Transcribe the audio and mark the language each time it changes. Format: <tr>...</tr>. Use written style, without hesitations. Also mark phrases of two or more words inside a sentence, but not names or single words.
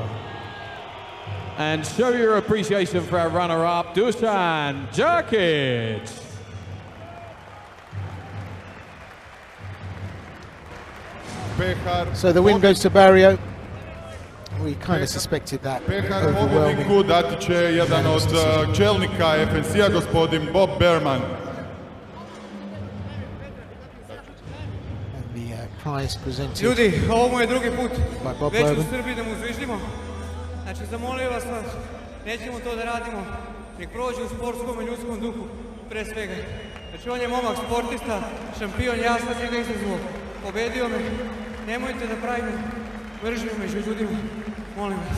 <en>And show your appreciation for our runner-up, Dušan Džakić. So the win goes to Barrio. We kind of suspected that.</en> <hr>Pehar pobjedniku dati će jedan od čelnika FNC-a, gospodin Bob Behrman.</hr> <en>And the prize presented</en> <sr>Ljudi, ovo mu je drugi put</sr> <en>by Bob</en> <sr>već u</sr> <en>Berman.</en> <sr>Srbiji da mu zviždimo. Znači, zamolio vas, nećemo to da radimo, nek prođe u sportskom i ljudskom duhu, pre svega. Znači, on je momak sportista, šampion, ja sam njega izazvao, pobedio me. Nemojte da pravimo mržnju među ljudima, molim vas.</sr>